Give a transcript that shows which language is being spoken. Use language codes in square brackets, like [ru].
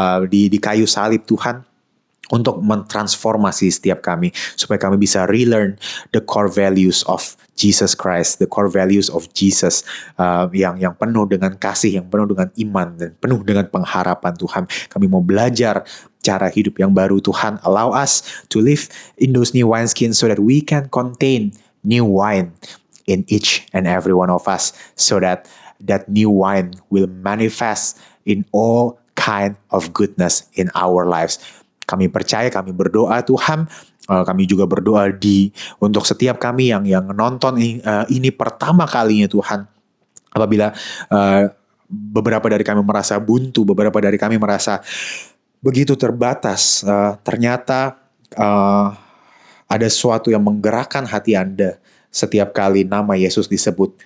[id] di kayu salib Tuhan, untuk mentransformasi setiap kami, supaya kami bisa [en] relearn the core values of Jesus [id] Christ, the core values of Jesus, yang penuh dengan kasih, yang penuh dengan iman, dan penuh dengan pengharapan Tuhan. Kami mau belajar cara hidup yang baru Tuhan. [en] Allow us to live in those new wineskins so that we can contain new wine in each and every one of us, so that that new wine will manifest in all kind of goodness in our lives. [id] Kami percaya, kami berdoa Tuhan, kami juga berdoa untuk setiap kami yang nonton ini pertama kalinya Tuhan. Apabila beberapa dari kami merasa buntu, beberapa dari kami merasa begitu terbatas, ternyata ada sesuatu yang menggerakkan hati Anda setiap kali nama Yesus disebut.